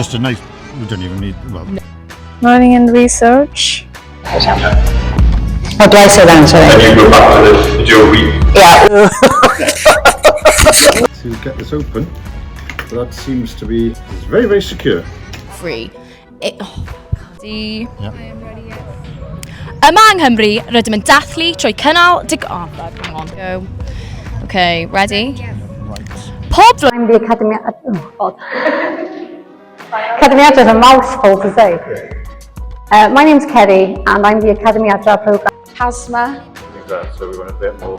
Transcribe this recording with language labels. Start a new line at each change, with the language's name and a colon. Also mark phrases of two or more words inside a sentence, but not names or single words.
English: Just a nice. We don't even need. Well. No. Learning and research. How do I say that? Sorry. And you go back to the jewelry. Yeah. To get this open, but that seems to be very, very secure. Free. Di. Yeah.
Welsh: Yma yng Nghymru, rydym yn dathlu trwy cynnal
English: hang on. Go. Okay, ready? Right.
Welsh: Pob
English: I'm the Academy. Oh God. Academy Adra is a mouthful to say. My name's Kerry, and I'm the Academy Adra program. Hasma. So we want a bit more.